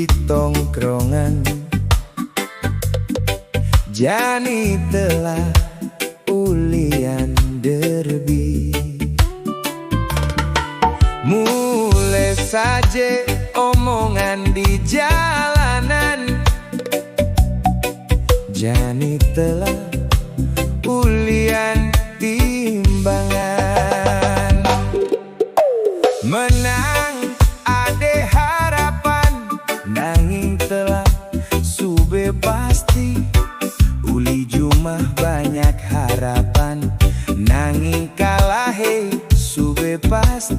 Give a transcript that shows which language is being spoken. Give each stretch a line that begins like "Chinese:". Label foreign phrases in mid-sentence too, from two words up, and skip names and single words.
Balinese: tongkrongan. Jani telah ulian derby.
Indonesian: Mulai saja omongan di jalanan.
Balinese: Jani telah ulian timbangan. Menang ade harapan, nanging telah sube pasti. Uli jumah banyak harapan, nanging kalah hei sube pasti.